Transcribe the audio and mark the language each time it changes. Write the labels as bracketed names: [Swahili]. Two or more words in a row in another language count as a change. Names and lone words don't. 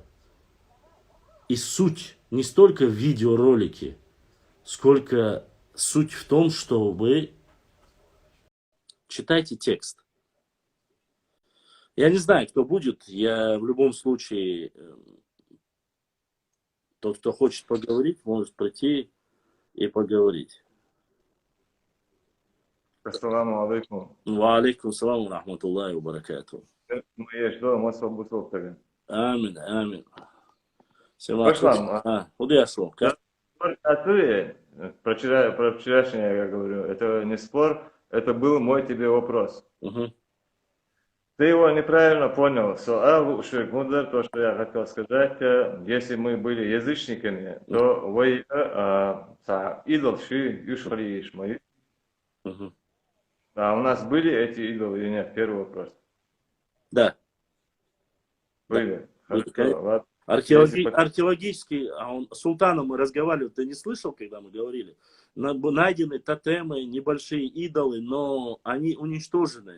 [Russian] И суть не столько в видеоролике, сколько суть в том, что вы читайте текст. Я не знаю, кто будет. Я в любом случае, тот, кто хочет поговорить, может прийти и поговорить. [Arabic] السلام عليكم. وعليكم السلام ورحمة الله وبركاته. Амин, амин. [Russian] Пошла. Куда я слов? Про вчерашнее я говорю. Это не спор, это был мой тебе вопрос. Угу. Ты его неправильно понял. То, что я хотел сказать, если мы были язычниками, то вы идол ши юшхали ишмаи. А у нас были эти идолы или нет? Первый вопрос. Да. Были. Да. Археологический, с султаном мы разговаривали, ты не слышал, когда мы говорили? Найдены тотемы, небольшие идолы, но они уничтожены.